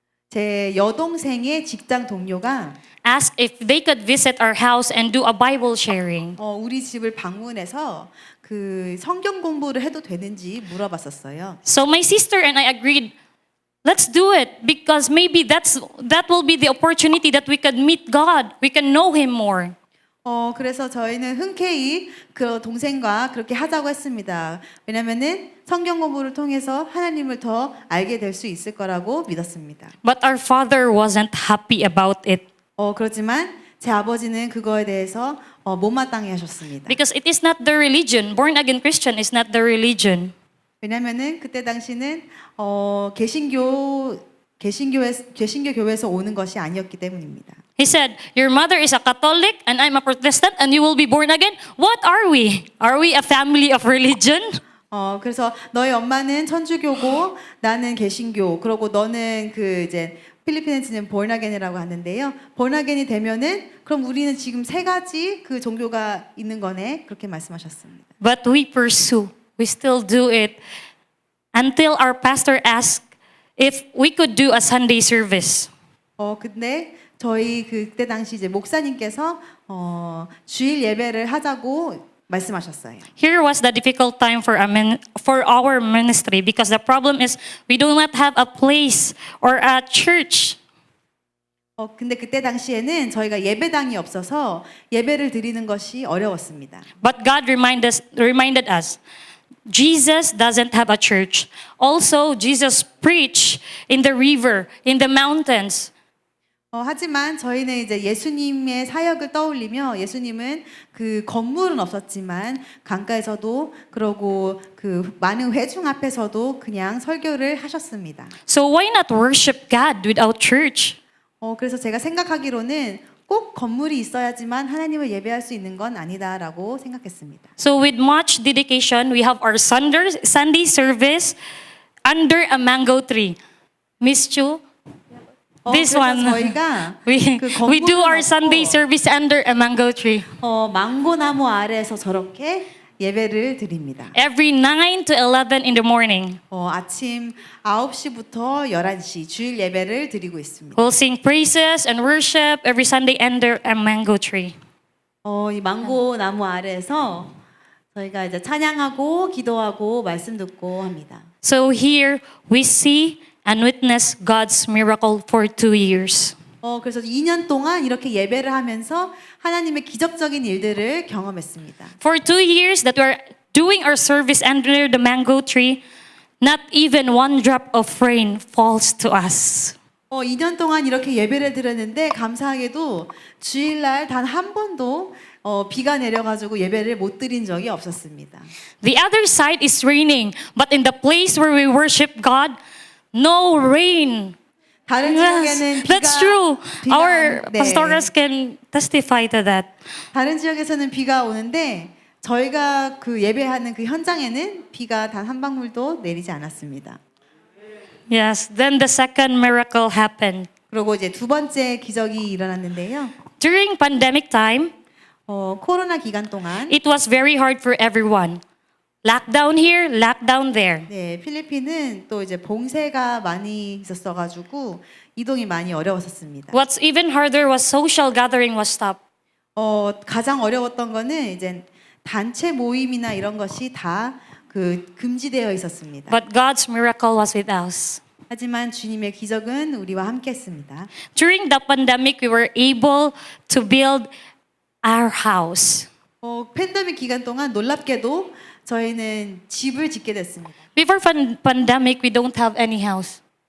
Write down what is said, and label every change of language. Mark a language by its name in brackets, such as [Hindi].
[Korean] 제 여동생의 직장 동료가 [English] Asked if they could visit our house and do a Bible sharing. [Korean] 우리 집을 방문해서 그 성경 공부를 해도 되는지 물어봤었어요. [English] So my sister and I agreed, let's do it because maybe that will be the opportunity that we could meet God. We can know Him more. [Korean] 그래서 저희는 흔쾌히 그 동생과 그렇게 하자고 했습니다. 왜냐면은 성경 공부를 통해서 하나님을 더 알게 될 수 있을 거라고 믿었습니다. [English] But our father wasn't happy about it. [Korean] 그렇지만 제 아버지는 그거에 대해서 못마땅해 하셨습니다. [English] Because it is not the religion. Born again Christian is not the religion. [Korean] 왜냐면은 그때 당시는 개신교 교회에서 오는 것이 아니었기 때문입니다. [English] He said, your mother is a Catholic and I'm a Protestant and you will be born again. What are we? Are we a family of religion? [Korean] 그래서 너희 엄마는 천주교고 나는 개신교. 그러고 너는 그 이제 필리핀에서는 born-again이라고 하는데요. born-again이 되면은 그럼 우리는 지금 세 가지 그 종교가 있는 거네. 그렇게 말씀하셨습니다. [English] But we pursue. We still do it until our pastor asked if we could do a Sunday service. [Korean] 근데 저희 그때 당시 이제 목사님께서 주일 예배를 하자고 말씀하셨어요. [English] Here was the difficult time for our ministry because the problem is we do not have a place or a church. [Korean] 근데 그때 당시에는 저희가 예배당이 없어서 예배를 드리는 것이 어려웠습니다. [English] But God reminded us, Jesus doesn't have a church. Also, Jesus preached in the river, in the mountains. [Korean] 하지만 저희는 이제 예수님의 사역을 떠올리며 예수님은 그 건물은 없었지만 강가에서도 그러고 그 많은 회중 앞에서도 그냥 설교를 하셨습니다. [English] So why not worship God without church? [Korean] 그래서 제가 생각하기로는 꼭 건물이 있어야지만 하나님을 예배할 수 있는 건 아니다라고 생각했습니다. [English] So with much dedication, we have our Sunday service under a mango tree. Miss Chu? This [Korean] 그래서 [English] one. [Korean] 저희가 [English] We, 그 we do our Sunday [Korean] 없고, [English] service under a mango tree. [Korean] 망고나무 아래에서 저렇게 예배를 드립니다. [English] Every 9 to 11 in the morning. [Korean] 아침 9시부터 11시 주일 예배를 드리고 있습니다. [English] We'll sing praises and worship every Sunday under a mango tree. [Korean] 이 망고나무 아래에서 저희가 이제 찬양하고 기도하고 말씀 듣고 합니다. [English] So here we see and witness God's miracle for 2 years. [Korean] 그래서 2년 동안 이렇게 예배를 하면서 하나님의 기적적인 일들을 경험했습니다. [English] For 2 years that we're doing our service under the mango tree, not even one drop of rain falls to us. [Korean] 2년 동안 이렇게 예배를 드렸는데 감사하게도 주일날 단 한 번도 비가 내려가지고 예배를 못 드린 적이 없었습니다. [English] The other side is raining, but in the place where we worship God, no rain. [Korean] 다른 [English] Yes, [Korean] 지역에는 [English] that's true. Our [Korean] 네. [English] pastors can testify to that. [Korean] 다른 지역에서는 비가 오는데 저희가 그 예배하는 그 현장에는 비가 단 한 방울도 내리지 않았습니다. [English] Yes, then the second miracle happened. [Korean] 그리고 이제 두 번째 기적이 일어났는데요. [English] During pandemic time, [Korean] 코로나 기간 동안 [English] it was very hard for everyone. Lockdown here, lockdown there. [Korean] 네, 필리핀은 또 이제 봉쇄가 많이 있었어가지고 이동이 많이 어려웠었습니다. [English] What's even harder was social gathering was stopped. [Korean] 가장 어려웠던 거는 이제 단체 모임이나 이런 것이 다 금지되어 있었습니다. [English] But God's miracle was with us. [Korean] 하지만 주님의 기적은 우리와 함께했습니다. [English] During the pandemic, we were able to build our house. [Korean] 팬데믹 기간 동안 놀랍게도 저희는 집을 짓게 됐습니다. [English] Before pandemic, we don't have any house.